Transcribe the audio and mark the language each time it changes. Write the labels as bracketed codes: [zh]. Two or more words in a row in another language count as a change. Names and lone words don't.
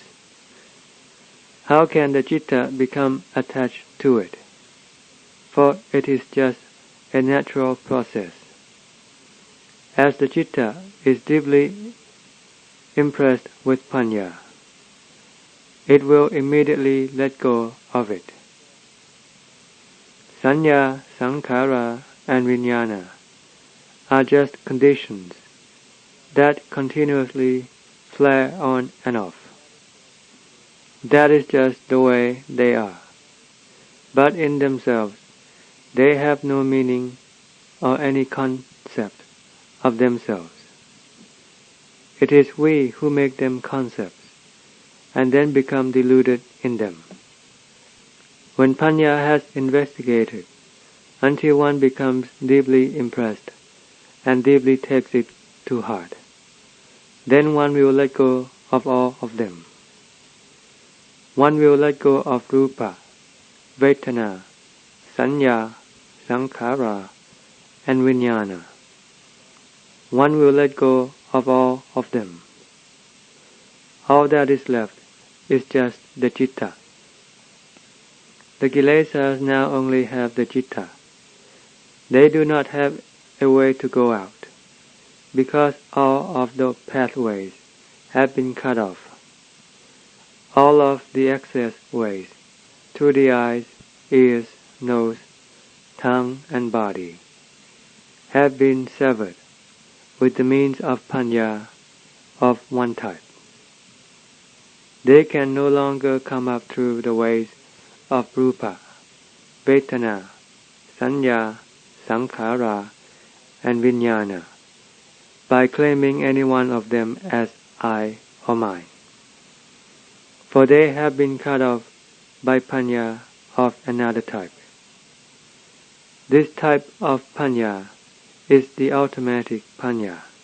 [en] How can the citta become attached to it? For it is just a natural process. As the citta is deeply impressed with panya, it will immediately let go of it. [pi] Sanya, sankhara, [en] and vijnana are just conditions that continuously flare on and off. That is just the way they are. But in themselves, they have no meaning or any concept of themselves. It is we who make them concepts, and then become deluded in them. When panya has investigated until one becomes deeply impressed and deeply takes it to heart, then one will let go of all of them. One will let go of [pi] rupa, vedana, sanya, sankhara, [en] and vijnana. One will let go of all of them. All that is left is just the citta. The kilesas now only have the citta. They do not have a way to go out, because all of the pathways have been cut off. All of the access ways through the eyes, ears, nose, tongue, and body have been severed with the means of panya of one type. They can no longer come up through the ways of [pi] rupa, vedana, sanya, sankhara, [en] and vijnana by claiming any one of them as I or mine. For they have been cut off by panya of another type. This type of panya is the automatic panya.